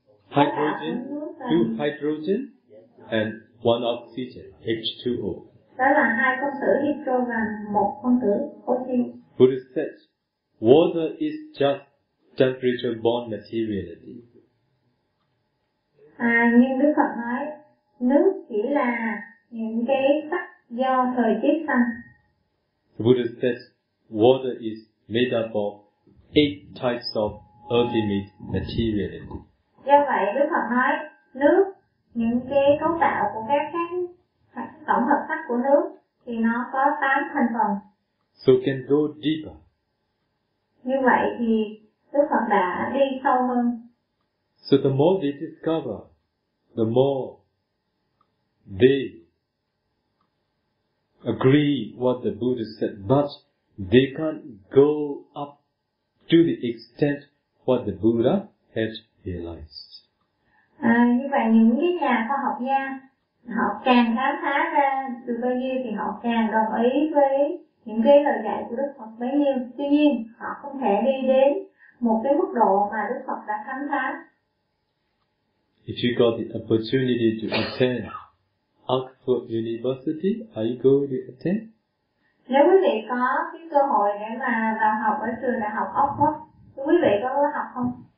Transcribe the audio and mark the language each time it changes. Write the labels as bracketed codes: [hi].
[en] Hydrogen, two hydrogen and one oxygen, H2O. [vi] Đó là hai phân tử hydro và một phân tử oxy. [en] Buddha said, water is just temperature bond materiality. [vi] À, nhưng Đức Phật nói, nước chỉ là những cái sắc do thời tiết sanh. [en] Buddha said, water is made up of eight types of ultimate materiality. [vi] Do vậy, Đức Phật nói, nước, những cái cấu tạo của các khác, tổng hợp sắc của nước, thì nó có 8 thành phần. [en] So can go deeper. [vi] Như vậy thì Đức Phật đã đi sâu hơn. [en] So the more they discover, the more they agree what the Buddha said, but they can't go up to the extent what the Buddha had realized. [vi] À, như vậy những cái nhà khoa học gia, họ càng khám phá ra từ bao nhiêu thì họ càng đồng ý với những cái lời dạy của Đức Phật bấy nhiêu. Tuy nhiên, họ không thể đi đến một cái mức độ mà Đức Phật đã khám phá. [en] If you got the opportunity to attend Oxford University, are you going to attend? [vi] Nếu quý vị có cái cơ hội để mà vào học ở trường đại học Oxford, quý vị có học không?